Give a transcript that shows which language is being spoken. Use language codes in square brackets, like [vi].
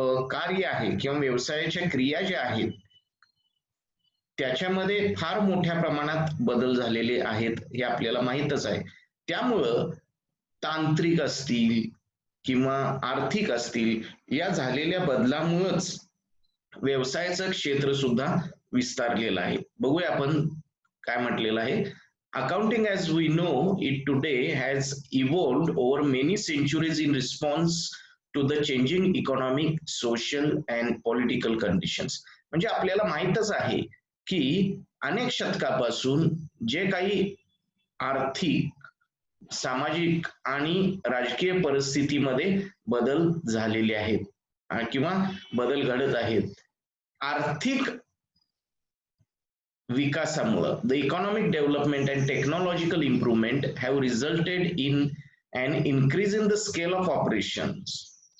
[mr] कार्य आहे किंवा व्यवसायाच्या क्रिया ज्या आहेत त्याच्यामध्ये फार मोठ्या प्रमाणात बदल झालेले आहेत हे आपल्याला माहीतच आहे. त्यामुळं तांत्रिक असतील किंवा आर्थिक असतील या झालेल्या बदलामुळेच व्यवसायाचं क्षेत्र सुद्धा विस्तारलेलं आहे. बघूया आपण काय म्हटलेलं आहे. [en] Accounting as we know it today has evolved over many centuries in response to the changing economic, social and political conditions. [mr] म्हणजे आपल्याला माहीतच आहे की अनेक शतकापासून जे काही आर्थिक, सामाजिक आणि राजकीय परिस्थितीमध्ये बदल झालेले आहेत किंवा बदल घडत आहेत. आर्थिक विकासामुळे [en] The economic development and technological improvement have resulted in an increase in the scale of operations.